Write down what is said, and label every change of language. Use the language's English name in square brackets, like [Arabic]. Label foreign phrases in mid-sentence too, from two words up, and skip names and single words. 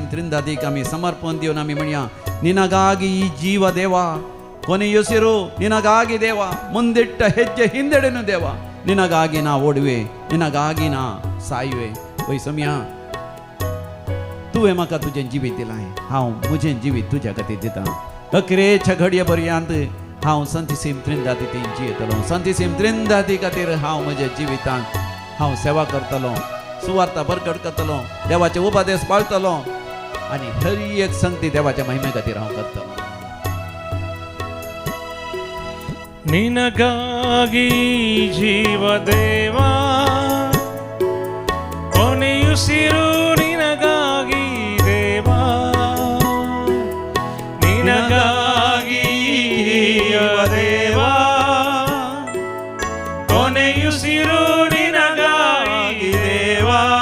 [Konkani] त्रिंदातीक आमी समर्पण दिवन आमी म्हणया [Kannada] निनಗಾಗಿ ಈ ಜೀವ ದೇವ ಕೊನೆಯುಸಿರು ನಿನಗಾಗಿ ದೇವ ಮುಂದಿಟ್ಟ ಹೆಜ್ಜೆ ಹಿಂದೆಡೆನು ದೇವ ನಿನಗಾಗಿ ನಾ ಓಡುವೆ ನಿನಗಾಗಿ ನಾ ಸಾಯುವೆ [Konkani] वय सम्या तुवें म्हाका तुजें जिवीत दिलां हांव म्हजें जिवीत तुज्या खातीर दितां अखेरेच्या घडये पर्यंत हांव संत सेम त्रिंदाती जियेतलो संत सेम त्रिंदाती खातीर हांव म्हज्या जिवितांत हांव सेवा करतलो सुवार्ता प्रकट करतलो देवाचे उपदेश पाळटलो आनी हर एक संगती देवाच्या महिमे खातीर हांव करतलो [Kannada] ನಿನಗಾಗಿ ಜೀವ ದೇವಾ ಕೊನೆಯುಸಿರು ನಿನಗಾಗಿ ದೇವಾ ನಿನಗಾಗಿ ಜೀವ ದೇವಾ ಕೊನೆಯುಸಿರು ನಿನಗಾಗಿ ದೇವಾ